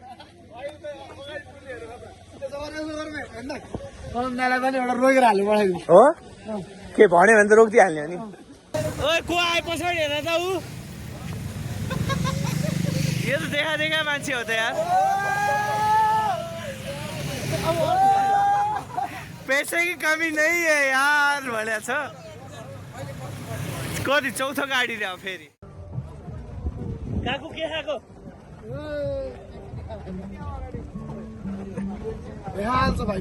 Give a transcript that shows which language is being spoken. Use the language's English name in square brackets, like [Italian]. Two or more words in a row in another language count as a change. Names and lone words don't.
[Nepali] हो के भन्यो भने त रोकिदिइहाल्ने हो नि ओए को आए पछाडि हेर त ऊ यो त देखा देखा मान्छे हो त यार [Hindi] पैसे की कमी नहीं है यार [Nepali] भने छ कति चौथो गाडी ल्याऊ फेरि काकु के खाएको बेहाल छ भाइ